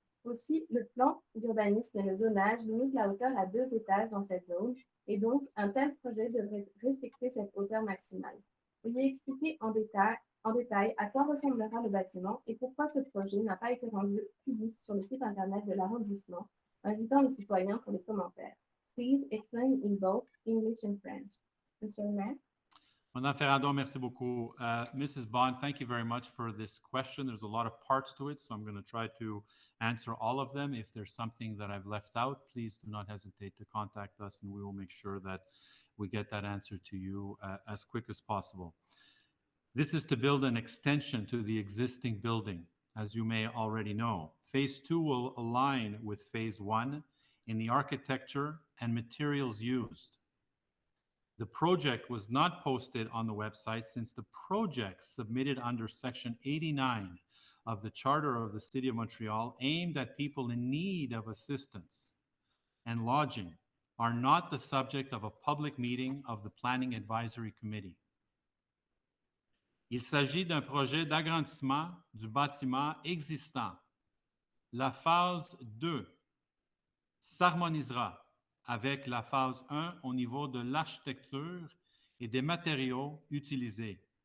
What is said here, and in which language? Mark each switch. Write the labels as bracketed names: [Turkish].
[French] Aussi, le plan d'urbanisme et le zonage limitent la hauteur à 2 étages dans cette zone, et donc un tel projet devrait respecter cette hauteur maximale. Veuillez expliquer en détail à quoi ressemblera le bâtiment et pourquoi ce projet n'a pas été rendu public sur le site internet de l'arrondissement, invitant les citoyens pour les commentaires. [English] Please explain in both English and French. [French] Monsieur le maire. Madame Ferrandon, merci beaucoup. Mrs. [English] Bond, thank you very much for this question. There's a lot of parts to it, so I'm going to try to answer all of them. If there's something that I've left out, please do not hesitate to contact us, and we will make sure that we get that answer to you as quick as possible. This is to build an extension to the existing building, as you may already know. Phase 2 will align with Phase 1 in the architecture and materials used. The project was not posted on the website since the projects submitted under Section 89 of the Charter of the City of Montreal aimed at people in need of assistance and lodging are not the subject of a public meeting of the Planning Advisory Committee. [French] Il s'agit d'un projet d'agrandissement du bâtiment existant. La phase 2 s'harmonisera avec la phase 1 au niveau de l'architecture et des matériaux utilisés.